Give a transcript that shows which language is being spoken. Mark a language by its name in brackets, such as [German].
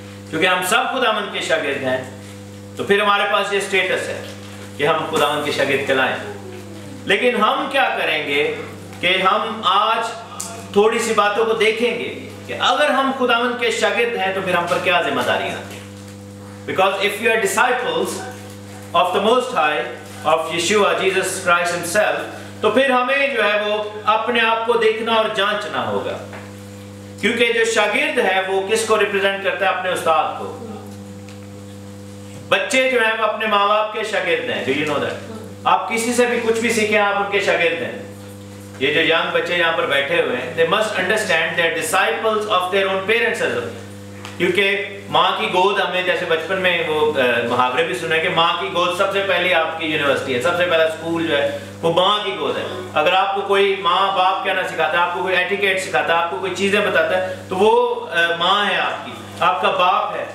[Urdu] क्योंकि हम सब खुदावंद के शागिर्द हैं तो फिर हमारे पास ये स्टेटस है کہ ہم خداوند کے شاگرد کہلائیں. لیکن ہم کیا کریں گے کہ ہم آج تھوڑی سی باتوں کو دیکھیں گے کہ اگر ہم خداوند کے شاگرد ہیں تو پھر ہم پر کیا ذمہ داریاں ہیں. [English] Because if you are disciples of the Most High, of Yeshua, Jesus Christ himself, [Urdu] تو پھر ہمیں جو ہے وہ اپنے آپ کو دیکھنا اور جانچنا ہوگا. کیونکہ جو شاگرد ہے وہ کس کو ریپرزینٹ کرتا ہے؟ اپنے استاد کو. بچے جو ہیں وہ اپنے ماں باپ کے شاگرد ہیں. [English] Do you know that? [Urdu] آپ کسی سے بھی کچھ بھی سیکھیں آپ ان کے شاگرد ہیں. یہ جو ینگ بچے یہاں پر بیٹھے ہوئے ہیں, [English] they must understand they are disciples of their own parents as well. [Urdu] کیونکہ ماں کی گود, ہمیں جیسے بچپن میں وہ محاورے بھی سنے کہ ماں کی گود سب سے پہلی آپ کی یونیورسٹی ہے, سب سے پہلا اسکول جو ہے وہ ماں کی گود ہے. اگر آپ کو کوئی ماں باپ کہنا سکھاتا ہے, آپ کو کوئی ایٹیکیٹ سکھاتا ہے, آپ کو کوئی چیزیں بتاتا ہے, تو وہ ماں ہے آپ کی, آپ کا باپ ہے.